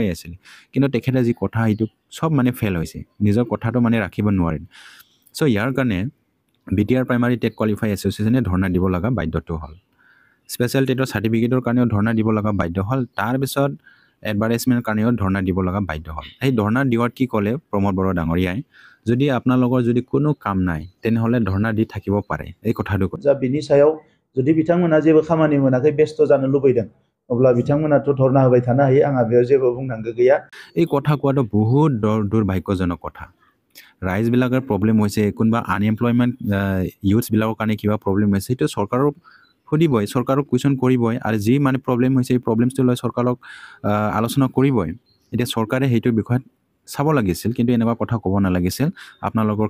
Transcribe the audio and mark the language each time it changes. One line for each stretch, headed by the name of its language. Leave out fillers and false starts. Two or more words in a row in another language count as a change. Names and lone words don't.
Assamese: আছিলে কিন্তু তেখেতে যি কথা সেইটো চব মানে ফেইল হৈছে নিজৰ কথাটো মানে ৰাখিব নোৱাৰিল চ' ইয়াৰ কাৰণে BTR
English: primary TET qualify association
Assamese: ধৰ্ণা দিব লগা বাধ্যটো হ'ল স্পেচিয়েল টেটৰ চাৰ্টিফিকেটৰ কাৰণেও ধৰ্ণা দিব লগা বাধ্য হ'ল তাৰপিছত এডভাৰটাইজমেণ্টৰ কাৰণেও ধৰ্ণা দিব লগা বাধ্য হ'ল সেই ধৰ্ণা দিয়াত কি ক'লে প্ৰমোদ বড়ো ডাঙৰীয়াই যদি আপোনালোকৰ যদি কোনো কাম নাই তেনেহ'লে ধৰ্ণা দি থাকিব পাৰে এই কথাটো
Bodo: जा बिनि सायाव जुदि बिथांमोना जेबो खामानि मोनाखै बेस्थ जानो लुबैदों अब्ला बिथांमोनाथ' धरना होबाय थानो हायो आंहा बेयाव जेबो बुंनांगौ गैया
Assamese: এই কথা কোৱাটো বহুত দুৰ্ভাগ্যজনক কথা ৰাইজবিলাকৰ প্ৰব্লেম হৈছে কোনোবা
English: unemployment youths
Assamese: কাৰণে কিবা প্ৰব্লেম হৈছে সেইটো চৰকাৰক সুধিবই চৰকাৰক কুৱেশ্যন কৰিবই আৰু যি মানে প্ৰব্লেম হৈছে এই প্ৰব্লেমছটো লৈ চৰকাৰক আলোচনা কৰিবই এতিয়া চৰকাৰে সেইটোৰ বিষয়ত চাব লাগিছিল কিন্তু এনেকুৱা কথা ক'ব নালাগিছিল আপোনালোকৰ